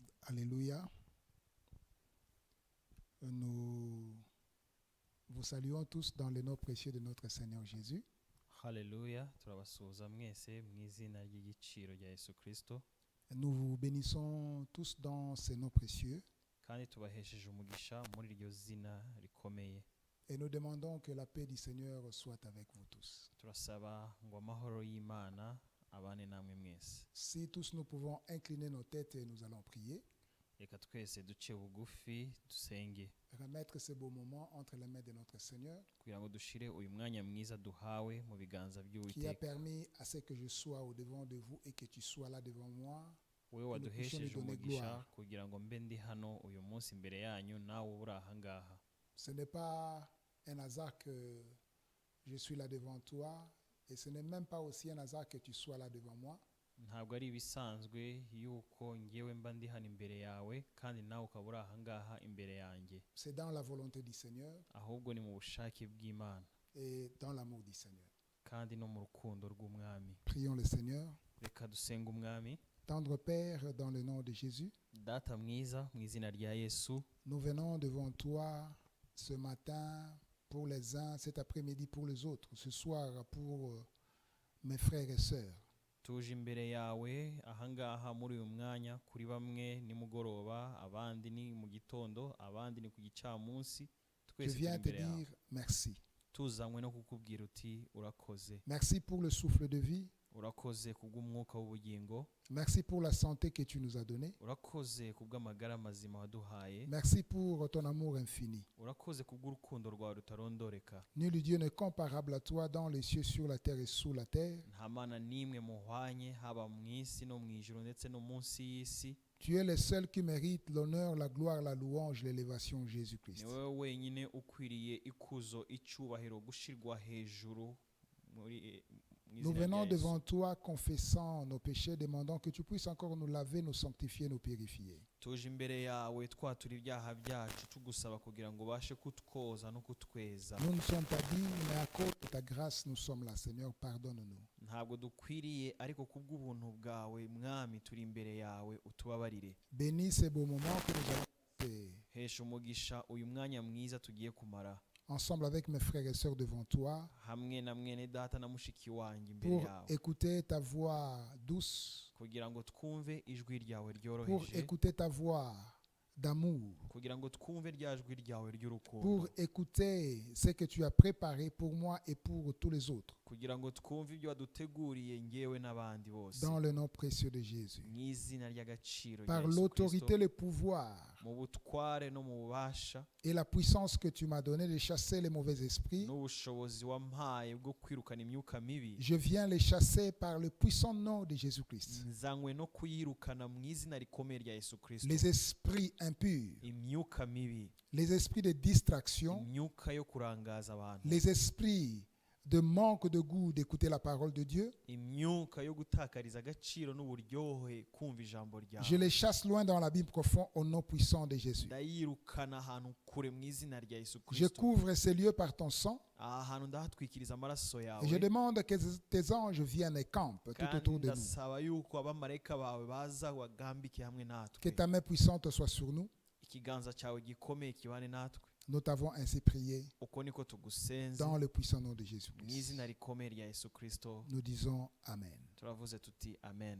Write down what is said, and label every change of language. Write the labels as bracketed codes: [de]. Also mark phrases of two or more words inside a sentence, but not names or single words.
[fr] Alléluia. Nous vous saluons tous dans le nom précieux de notre Seigneur Jésus. [rw] Haleluya, turabasuhuza mwese mu izina ry'igiciro rya Yesu Kristo, [fr] Nous vous bénissons tous dans ces noms précieux [rw] kandi tubahesheje umugisha muri iryo zina rikomeye. [fr] et nous demandons que la paix du Seigneur soit avec vous tous. [rw] Turasaba ngo amahoro y'Imana abane namwe mwese. [fr] Si tous nous pouvons incliner nos têtes et nous allons prier, [rw] Reka twese duce bugufi dusenge [fr] remettre ces beaux moments entre les mains de notre Seigneur [rw] kugira ngo dushire uyu mwanya mwiza duhawe mu biganza [fr] qui a [rw] by'Uwiteka. [fr] permis à ce que je sois au devant de vous et que tu sois là devant moi. [rw] Wewe [fr] nous puissions lui [rw] waduhesheje [fr] donner [rw] umugisha [fr] gloire. [rw] kugira ngo mbe ndi hano uyu munsi imbere yanyu, nawe uri aha ngaha. [fr] Ce n'est pas un hasard que je suis là devant toi et ce n'est même pas aussi un hasard que tu sois là devant moi. [rw] Ntabwo ari ibisanzwe yuko ngewe mba ndi hano imbere yawe kandi nawe ukaba uri aha ngaha imbere yanjye, [fr] C'est dans la volonté du Seigneur [rw] ahubwo ni mu bushake bw'Imana [fr] et dans l'amour du Seigneur. [rw] kandi no mu rukundo rw'Umwami. [fr] Prions le Seigneur. [rw] Reka dusenge Umwami. [fr] Tendre Père, dans le nom de Jésus, [rw] Data mwiza, mu izina rya Yesu, [fr] nous venons devant toi ce matin pour les uns, cet après-midi pour les autres, ce soir pour mes frères et sœurs. [rw] tuje imbere yawe aha ngaha muri uyu mwanya, kuri bamwe nimugoroba, abandi ni mu gitondo, abandi ni ku gicamunsi. [fr] Je [rw] Twese turi [fr] viens te [rw] imbere yawe, [fr] dire merci. [rw] tuzanywe no kukubwira uti urakoze. [fr] Merci pour le souffle de vie. [rw] Urakoze kubw'umwuka w'ubugingo, [fr] Merci pour la santé que tu nous as donnée. [rw] urakoze kubw'amagara mazima waduhaye, [fr] Merci pour ton amour infini. [rw] urakoze kubw'urukundo rwawe rutarondoreka. [fr] Nul Dieu n'est comparable à toi dans les cieux, sur la terre et sous la terre. [rw] Nta mana n'imwe muhwanye, haba mu isi no mu ijuru ndetse no munsi y'isi. [fr] Tu es le seul qui mérite l'honneur, la gloire, la louange, l'élévation, Jésus-Christ. [rw] Ni wowe wenyine ukwiriye ikuzo, icyubahiro, gushirwa hejuru muri mu [fr] Nous [rw] izina rya [fr] venons [rw] Yesu. [fr] devant toi confessant nos péchés, demandant que tu puisses encore nous laver, nous sanctifier, nous purifier. [rw] Tuje imbere yawe twatura ibyaha byacu, tugusaba kugira ngo ubashe kutwoza no kutweza. [fr] Nous ne sommes pas dignes, mais à cause de ta grâce, nous sommes là. Seigneur, pardonne-nous. [rw] Ntabwo dukwiriye, ariko kubw'ubuntu bwawe Mwami turi imbere yawe, utubabarire. [fr] Bénis ces beaux moments que nous allons passer [rw] Hesha umugisha uyu mwanya mwiza tugiye kumara [fr] ensemble avec mes frères et sœurs devant toi [rw] hamwe na mwene data na mushiki wanjye imbere [fr] pour [rw] yawe, [fr] écouter ta voix douce, [rw] kugira ngo twumve ijwi ryawe [fr] pour [rw] ryoroheje, [fr] écouter ta voix d'amour, [rw] kugira ngo twumve rya jwi ryawe ry'urukundo, [fr] pour écouter ce que tu as préparé pour moi et pour tous les autres. [rw] kugira ngo twumve ibyo waduteguriye ngewe n'abandi bose, [fr] Dans le nom précieux de Jésus. [rw] mu izina ry'agaciro rya [fr] Par [rw] Yesu [fr] l'autorité, [rw] Kristo, [fr] le pouvoir [rw] mu butware no mu bubasha [fr] et la puissance que tu m'as donnée de chasser les mauvais esprits, [rw] n'ubushobozi wampaye bwo kwirukana imyuka mibi, [fr] je viens les chasser par le puissant nom de Jésus-Christ. [rw] nzanywe no kuyirukana mu izina rikomeye rya Yesu Kristo. [fr] Les esprits impurs, [rw] Imyuka mibi, [fr] les esprits de distraction, [rw] imyuka yo kurangaza abantu, [fr] les esprits de manque de goût d'écouter la parole de Dieu, [rw] imyuka yo gutakariza agaciro n'uburyohe kumva ijambo [fr] je [rw] ryawe, [fr] les chasse loin dans l'abîme profond au nom puissant de Jésus. [rw] ndayirukana ahantu kure mu izina rya Yesu [fr] Je [rw] Kristo. [fr] couvre ces lieux par ton sang [rw] Aha hantu ndahatwikiriza amaraso [fr] et je [rw] yawe, [fr] demande que tes anges viennent et campent tout [rw] kandi [fr] autour de nous. [rw] ndasaba yuko abamarayika bawe baza bagambike hamwe [fr] Que [rw] natwe, [fr] ta main puissante soit sur nous. [rw] ikiganza cyawe gikomeye kibane natwe. [fr] Nous t'avons ainsi prié [rw] Uko niko tugusenze [fr] dans le puissant nom de [rw] mu [fr] Jésus-Christ. [rw] izina rikomeye rya Yesu Kristo, [fr] Nous disons Amen. [rw] turavuze tuti amen.